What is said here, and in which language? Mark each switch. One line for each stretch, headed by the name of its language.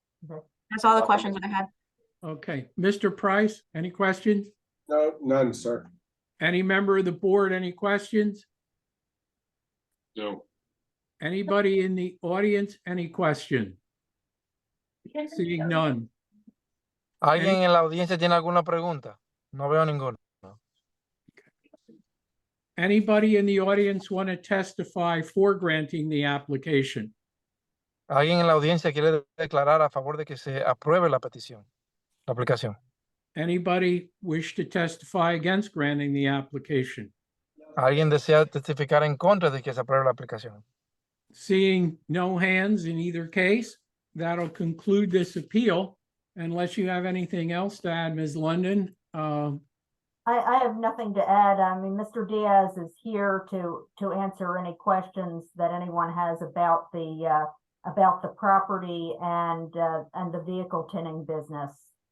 English: Okay. That's all the questions I had. Okay, Mr. Price, any questions? No, none, sir. Any member of the board, any questions? No. Anybody in the audience, any question? Seeing none.
Spanish: ¿Alguien en la audiencia tiene alguna pregunta? No veo ninguna.
English: Anybody in the audience want to testify for granting the application?
Spanish: ¿Alguien en la audiencia quiere declarar a favor de que se apruebe la petición, la aplicación?
English: Anybody wish to testify against granting the application?
Spanish: ¿Alguien desea testificar en contra de que se apruebe la aplicación?
English: Seeing no hands in either case, that'll conclude this appeal. Unless you have anything else to add, Ms. London. I have nothing to add. I mean, Mr. Diaz is here to answer any questions that anyone has about the property and the vehicle tinting business.